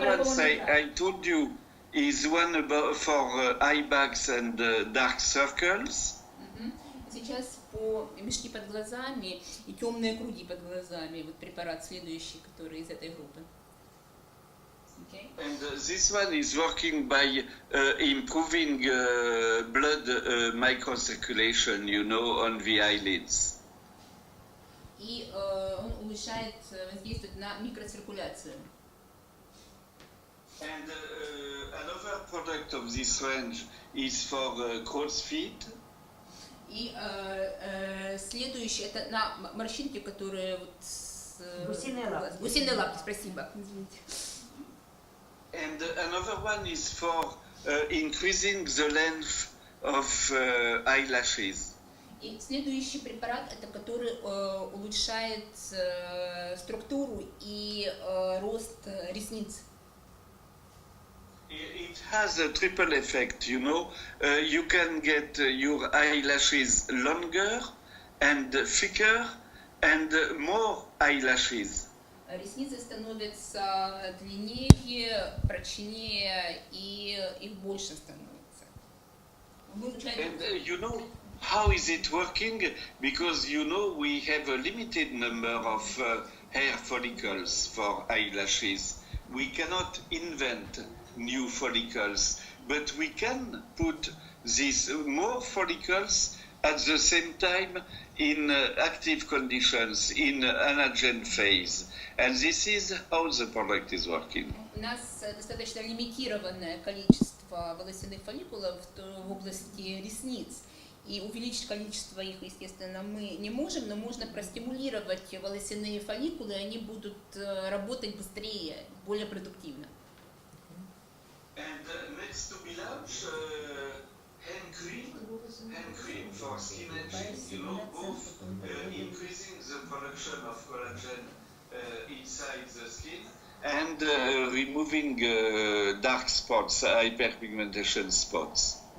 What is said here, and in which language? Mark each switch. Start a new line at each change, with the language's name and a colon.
English: ones I told you is one about for eye bags and dark circles.
Russian: Сейчас по мешки под глазами и темные круги под глазами. Вот препарат следующий, который из этой группы.
English: Okay. And this one is working by improving blood microcirculation, you know, on the eyelids.
Russian: И он улучшает, воздействует на микроциркуляцию.
English: And another product of this range is for crow's feet.
Russian: И следующий это на морщинки, которые вот Гусиные лапки. Гусиные лапки, спасибо. Извините.
English: And another one is for increasing the length of eyelashes.
Russian: И следующий препарат это который улучшает структуру и рост ресниц.
English: It has a triple effect, you know. You can get your eyelashes longer and thicker and more eyelashes.
Russian: Ресницы становятся длиннее, прочнее и их больше становится.
English: And you know how is it working? Because you know we have a limited number of hair follicles for eyelashes. We cannot invent new follicles, but we can put these more follicles at the same time in active conditions, in anagen phase. And this is how the product is working.
Russian: У нас достаточно лимитированное количество волосяных фолликулов в области ресниц. И увеличить количество их, естественно, мы не можем, но можно простимулировать волосяные фолликулы, и они будут работать быстрее, более продуктивно.
English: And next to be launched, hand cream for skin aging, you know, both increasing the production of collagen inside the skin and removing dark spots, hyperpigmentation spots.